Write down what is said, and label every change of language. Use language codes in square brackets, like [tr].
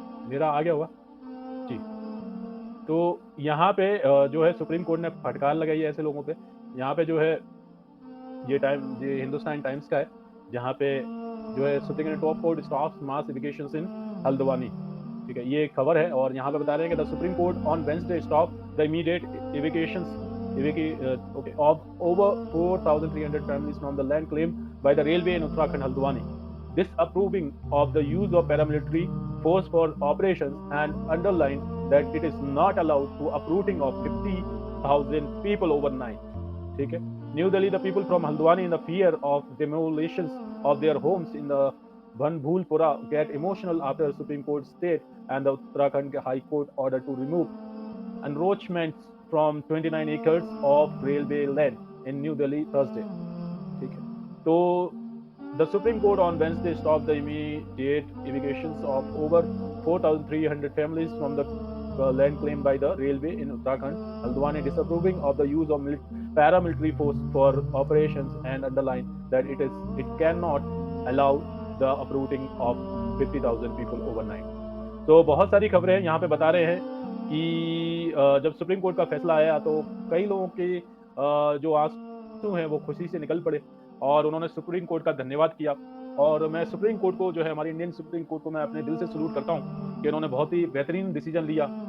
[hi] मेरा आ गया हुआ जी। तो यहाँ पे जो है सुप्रीम कोर्ट ने फटकार लगाई है ऐसे लोगों पे। यहाँ पे जो है ये हिंदुस्तान टाइम्स का है, जहाँ पे जो है सुप्रीम टॉप कोर्ट स्टॉप्स मास इविक्शंस इन हल्द्वानी, ठीक है। ये एक खबर है और यहाँ पे बता रहे हैं कि [en] The Supreme Court on Wednesday stop the immediate evictions of over 4,300 families from the land claimed by the railway in Uttarakhand, Haldwani, disapproving of the use of paramilitary force for operations and underlined that it is not allowed to uprooting of 50,000 people overnight. [hi] ठीक है। [en] New Delhi, the people from Haldwani in the fear of demolitions of their homes in the Banbhulpura get emotional after Supreme Court state and the Uttarakhand High Court order to remove encroachments from 29 acres of railway land in New Delhi Thursday. [hi] ठीक है। तो [en] the Supreme Court on Wednesday stopped the immediate evacuations of over 4,300 families from the land claimed by the railway in Uttarakhand, Haldwani, disapproving of the use of paramilitary force for operations and underlined that it cannot allow the uprooting of 50,000 people overnight. [hi] तो बहुत सारी खबरें यहाँ पे बता रहे हैं कि जब सुप्रीम कोर्ट का फैसला आया तो कई लोगों के जो आंसू हैं वो खुशी से निकल पड़े और उन्होंने सुप्रीम कोर्ट का धन्यवाद किया। और मैं सुप्रीम कोर्ट को जो है हमारी इंडियन सुप्रीम कोर्ट को मैं अपने दिल से सलूट करता हूँ कि उन्होंने बहुत ही बेहतरीन डिसीजन लिया।